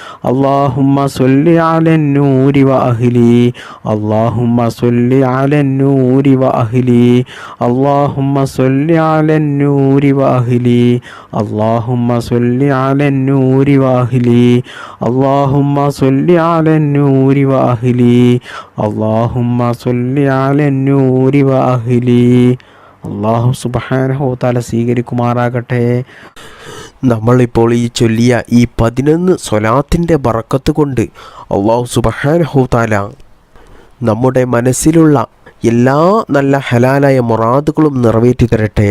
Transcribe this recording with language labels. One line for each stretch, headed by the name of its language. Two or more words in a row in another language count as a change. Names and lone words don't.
Arabic: اللهم صل على النور وأهلي، اللهم صل على النور وأهلي، اللهم صل على النور وأهلي، اللهم صل على النور وأهلي، اللهم صل على النور وأهلي، اللهم صل على النور وأهلي. الله سبحانه تعالى
Malayalam: സ്വീകരിക്കുമാറാകട്ടെ. നമ്മളിപ്പോൾ ഈ ചൊല്ലിയ ഈ 11 സ്വലാത്തിൻ്റെ ബറക്കത്ത് കൊണ്ട്
Arabic: الله سبحانه تعالى
Malayalam: നമ്മുടെ മനസ്സിലുള്ള എല്ലാ നല്ല ഹലാലായ മുറാദുകളും നിറവേറ്റി തരട്ടെ.